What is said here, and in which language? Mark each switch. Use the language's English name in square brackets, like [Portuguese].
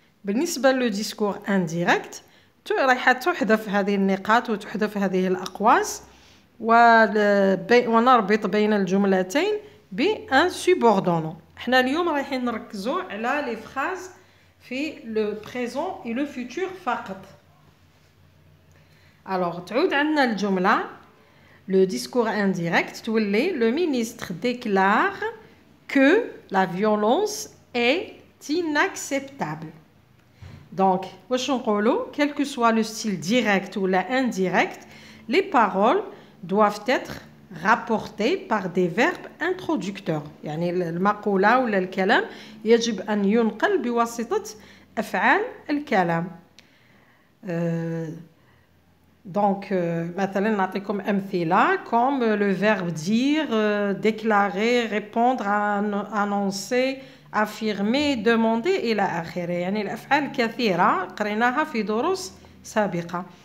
[Arabic] بالنسبة لو ديسكور انديريكت رايحة تحذف هذه النقاط وتحذف هذه الأقواس ونربط بين الجملتين بان سوبوردونون. حنا اليوم رايحين نركزوا على [French] لي فراز في لو بريزون اي لو فوتور [Arabic] فقط. [French] alors [Arabic] تعود عندنا الجمله [French] le discours indirect تولي le ministre déclare que la violence est inacceptable. donc [Arabic] واش نقولوا [French] quel que soit le style direct ou la indirect, les paroles doivent être rapportées par des verbes introducteurs. [Arabic] يعني المقولة ولا الكلام يجب أن ينقل بواسطة أفعال الكلام. [French] donc [Arabic] مثلا نعطيكم أمثلة [French] comme le verbe dire, déclarer, répondre, annoncer, affirmer, demander [Arabic] إلى آخره. يعني الأفعال كثيرة قريناها في دروس سابقة.